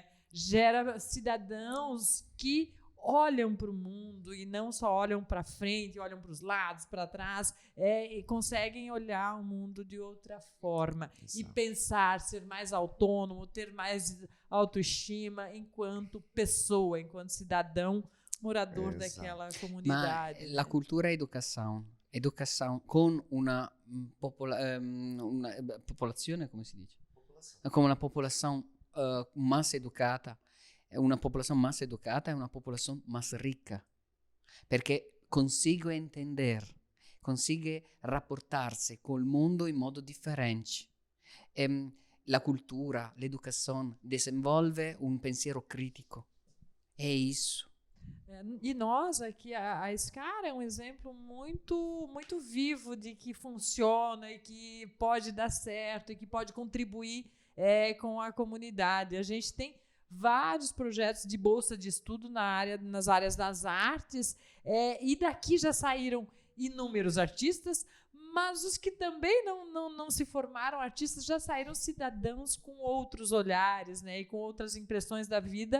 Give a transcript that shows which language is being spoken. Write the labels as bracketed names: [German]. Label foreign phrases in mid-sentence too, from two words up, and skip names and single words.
[Portuguese] Gera cidadãos que olham para o mundo e não só olham para frente, olham para os lados, para trás, e conseguem olhar o mundo de outra forma. Exato. E pensar, ser mais autônomo, ter mais autoestima enquanto pessoa, enquanto cidadão morador daquela comunidade. [Italian] Ma la cultura e educação con una popolazione, come si dice? Con una [Portuguese] popolação mais educata. [Italian] Una [Portuguese] popolação mais educata [Italian] è una [Portuguese] popolação mais ricca, [Italian] perché consigue entender, consigue rapportarsi col mondo in modo differente. La cultura, l'educazione desenvolve un pensiero critico. [Portuguese] É isso. E nós aqui, a SCAR é um exemplo muito, muito vivo de que funciona e que pode dar certo e que pode contribuir com a comunidade. A gente tem vários projetos de bolsa de estudo nas áreas das artes, e daqui já saíram inúmeros artistas, mas os que também não se formaram artistas já saíram cidadãos com outros olhares, né, e com outras impressões da vida.